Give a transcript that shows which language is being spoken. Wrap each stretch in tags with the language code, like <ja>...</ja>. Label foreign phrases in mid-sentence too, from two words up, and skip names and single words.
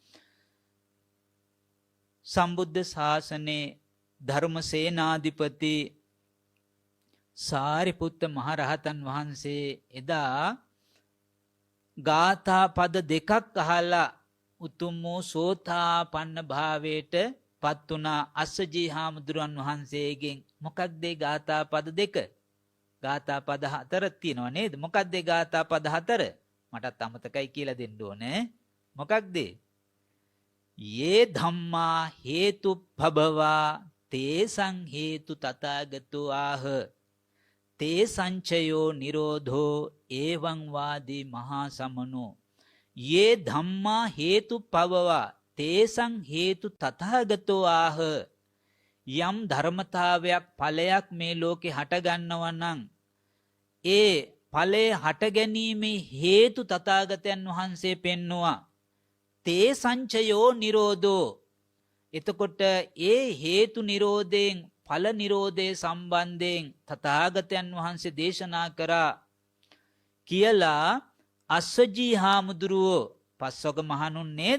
<si>සම්බුද්ධ ශාසනයේ ධර්මසේනාධිපති සාරිපුත්ත මහරහතන් වහන්සේ එදා ගාථා පද දෙකක් අහලා උතුම් වූ සෝතාපන්න භාවයට පත් වුණා අස්සජී හාමුදුරන් වහන්සේගෙන්. මොකක්ද ඒ ගාථා පද දෙක? ගාථා පද හතර තියෙනවා නේද? මොකක්ද ඒ ගාථා පද හතර? මටත් අමතකයි කියලා දෙන්න ඕනේ. මොකක්ද?</si> <pi>යේ ධම්මා හේතුප්පබවා තේසං හේතු තථාගතෝ ආහ තේ සංචයෝ නිරෝධෝ එවං වාදී මහා සමනෝ. යේ ධම්මා හේතුප්පබවා තේසං හේතු තථාගතෝ ආහ.</pi> <si>යම් ධර්මතාවයක් ඵලයක් මේ ලෝකේ හට ගන්නවා නම් ඒ ඵලයේ හට ගැනීමේ හේතු තථාගතයන් වහන්සේ පෙන්නවා.</si> <pi>තේ සංචයෝ නිරෝධෝ.</pi> <si>එතකොට ඒ හේතු නිරෝධයෙන් ඵල නිරෝධය සම්බන්ධයෙන් තථාගතයන් වහන්සේ දේශනා කරා කියලා අස්සජී හාමුදුරුවෝ පස්වග මහණුන් නේද?</si>